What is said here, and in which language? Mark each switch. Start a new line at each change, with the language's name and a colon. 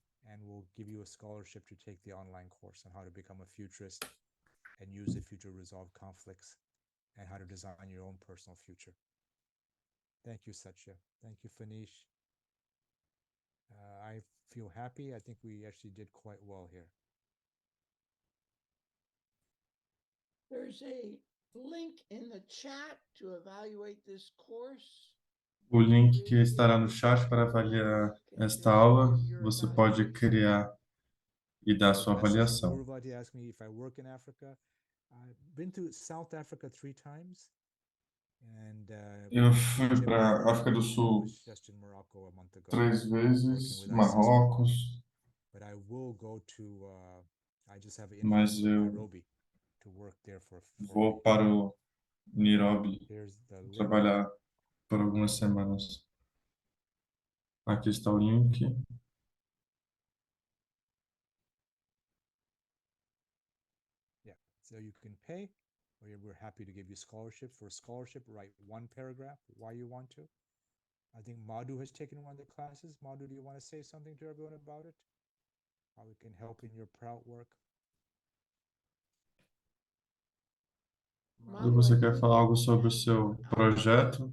English: and we'll give you a scholarship to take the online course on how to become a futurist and use the future to resolve conflicts and how to design your own personal future. Thank you, Satya. Thank you, Fanish. I feel happy. I think we actually did quite well here. There's a link in the chat to evaluate this course.
Portuguese: O link que estará no chat para avaliar esta aula, você pode criar e dar sua avaliação.
English: Guruvati asked me if I work in Africa. I've been to South Africa 3 times. And,
Portuguese: eu fui para a África do Sul 3 vezes, Marrocos,
English: but I will go to, I just have an
Portuguese: mas
English: invite to
Portuguese: eu
English: Nairobi to work there for
Portuguese: vou para o Nairobi trabalhar por algumas semanas. Aqui está o link.
English: Yeah, so you can pay, or we're happy to give you scholarships. For a scholarship, write 1 paragraph why you want to. I think Madhu has taken one of the classes. Madhu, do you want to say something to everyone about it? How we can help in your proud work?
Portuguese: Madhu, você quer falar algo sobre o seu projeto?